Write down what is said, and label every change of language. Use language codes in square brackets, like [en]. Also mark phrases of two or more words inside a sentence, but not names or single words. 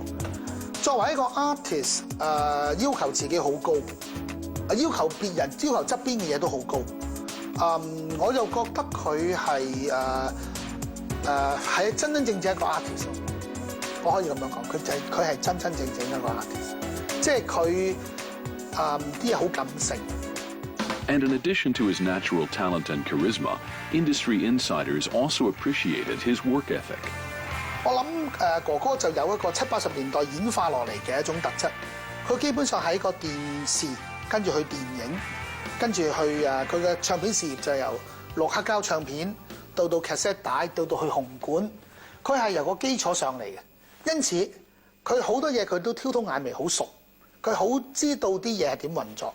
[yue] 作為一個 artist，要求自己好高，要求別人、要求側邊嘅嘢都好高。我就覺得佢係係真真正正一個 artist。我可以咁樣講，佢係真真正正一個 artist。即係佢啲嘢好感性。 [en] And in addition to his natural talent and charisma, industry insiders also appreciated his work ethic. [yue] 我諗哥哥就有一個70、80年代演化落嚟嘅一種特質，佢基本上喺個電視，跟住去電影，跟住去佢嘅唱片事業就由錄黑膠唱片到 cassette 帶，到去紅館，佢係由個基礎上嚟嘅，因此佢好多嘢佢都挑通眼眉，好熟，佢好知道啲嘢係點運作。